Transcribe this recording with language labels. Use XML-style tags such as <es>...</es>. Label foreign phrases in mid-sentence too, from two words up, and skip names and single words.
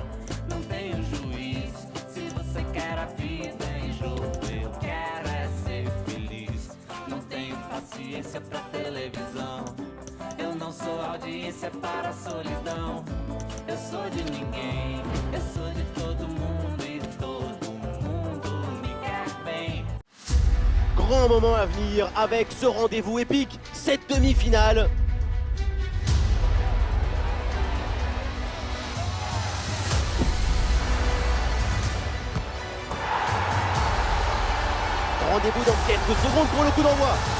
<pt>Não tenho juiz, se você quer a vida em jogo, eu quero é ser feliz. Não tenho paciência pra televisão, eu não sou audiência para a solidão. Eu sou de ninguém, eu sou de todo mundo e todo mundo me quer bem.</pt> <fr>Grand moment à venir avec ce rendez-vous épique, cette demi-finale. Rendez-vous dans quelques secondes pour le coup d'envoi.</fr>